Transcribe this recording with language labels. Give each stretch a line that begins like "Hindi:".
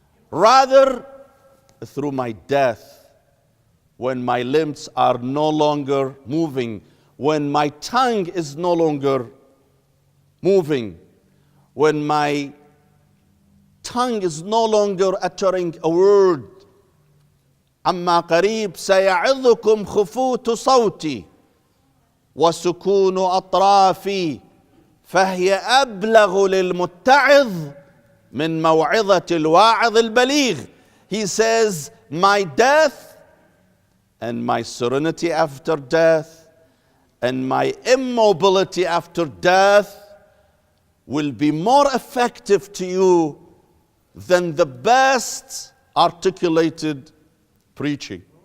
English: Rather, through my death, when my limbs are no longer moving, when my tongue is no longer moving, when my tongue is no longer uttering a word.
Arabic: أما قريب سيعظكم خفوت صوتي وسكون أطرافي فهي أبلغ للمتعظ من موعظة الواعظ البليغ.
English: He says, my death and my serenity after death and my immobility after death will be more effective to you than the best articulated preaching.